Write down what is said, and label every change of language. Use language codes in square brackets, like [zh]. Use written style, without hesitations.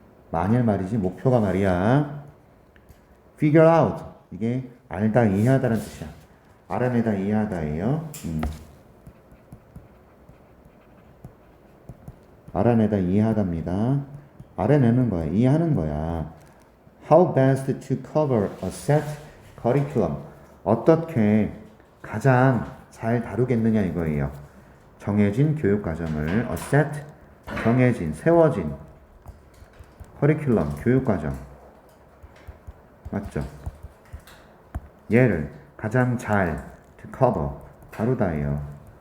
[ko] 만일 말이지 목표가 말이야. [en] figure out. [ko] 이게 알다, 이해하다는 뜻이야. 알아내다, 이해하다예요. 알아내다, 이해하답니다. 알아내는 거야. 이해하는 거야. [en] How best to cover a set curriculum. [ko] 어떻게 가장 잘 다루겠느냐 이거예요. 정해진 교육과정을 a set, 정해진, 세워진 curriculum, 교육과정. 맞죠? 얘를 가장 잘 to cover, 다루다예요.